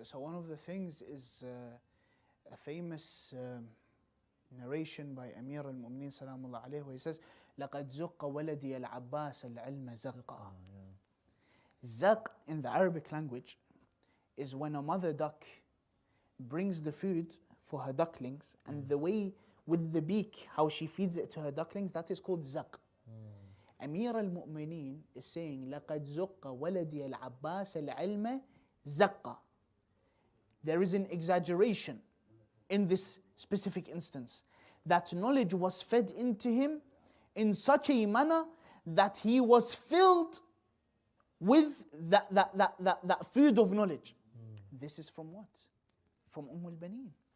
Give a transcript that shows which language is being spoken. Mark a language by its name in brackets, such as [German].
[English] So one of the things is a famous narration by Amir al-Mu'mineen salamullah alayhi, where he says, [Arabic] لَقَدْ زُقَّ وَلَدِيَ الْعَبَّاسَ الْعِلْمَ زَقًّا. [English] Zaq in the Arabic language is when a mother duck brings the food for her ducklings, and the way with the beak, how she feeds it to her ducklings, that is called zaq. [Arabic] Amir al-Mu'mineen [English] is saying, [Arabic] لَقَدْ زُقَّ وَلَدِيَ الْعَبَّاسَ الْعِلْمَ زَقَّ. [English] There is an exaggeration in this specific instance. That knowledge was fed into him in such a manner that he was filled with that food of knowledge. This is from what? From al-Baneen.